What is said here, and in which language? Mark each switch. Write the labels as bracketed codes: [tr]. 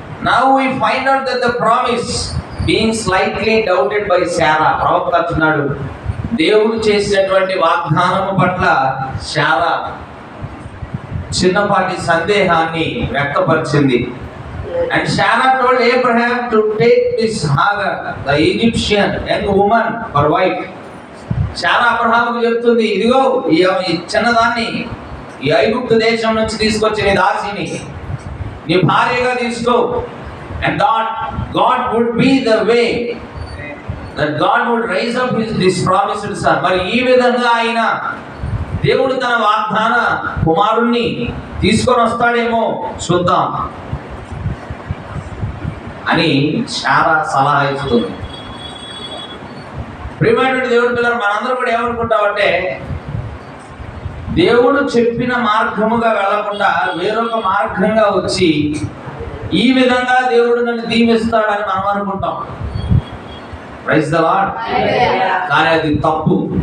[en] Now we find out that the promise being slightly doubted by Sarah. [te] ప్రవక్త అంటున్నాడు, దేవుడు చేసినటువంటి వాగ్దానము పట్ల శారా చిన్నపాటి సందేహాన్ని వ్యక్తపరిచింది. [en] And Sarah told Abraham to take this Hagar, the Egyptian young woman, for wife. [te] Sarah అబ్రహాముకు చెప్తుంది, ఇదిగో ఈ చిన్నదాన్ని ఈ ఐగుప్తు దేశం నుంచి తీసుకొచ్చిన దాసిని నీ భార్యగా తీసుకో. [en] And God would be the way that God would raise up this promised son. [te] మరి ఈ విధంగా ఆయన దేవుడు తన వాగ్దాన కుమారుణ్ణి తీసుకొని వస్తాడేమో చూద్దాం అని చాలా సలహా ఇస్తుంది. ప్రియమైనటువంటి దేవుడి పిల్లలు, మనందరూ కూడా ఏమనుకుంటామంటే దేవుడు చెప్పిన మార్గముగా వెళ్లకుండా వేరొక మార్గంగా వచ్చి ఈ విధంగా దేవుడు నన్ను దీవిస్తాడని మనం అనుకుంటాం. Praise the lord. కానీ అది తప్పు.